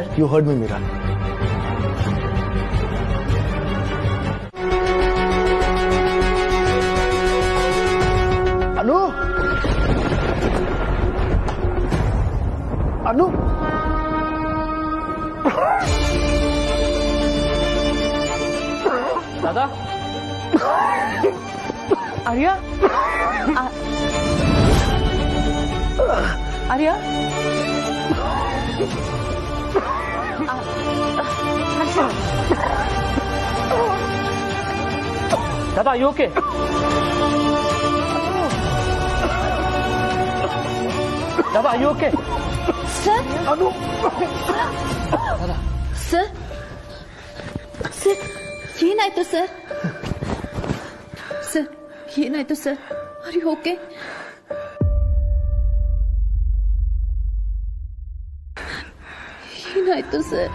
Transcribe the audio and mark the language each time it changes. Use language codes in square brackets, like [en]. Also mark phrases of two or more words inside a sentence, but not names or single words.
[en] you heard me Meera. Anu, Anu, ದಾದಾ, ಆರ್ಯ, ಆರ್ಯ, Dada you okay? Dada you okay? [kn] ಸರ್, ಸರ್, ಸರ್, ಏನಾಯ್ತು ಸರ್? ಸರ್, ಏನಾಯ್ತು ಸರ್? [en] are you okay? [kn] ಏನಾಯ್ತು ಸರ್?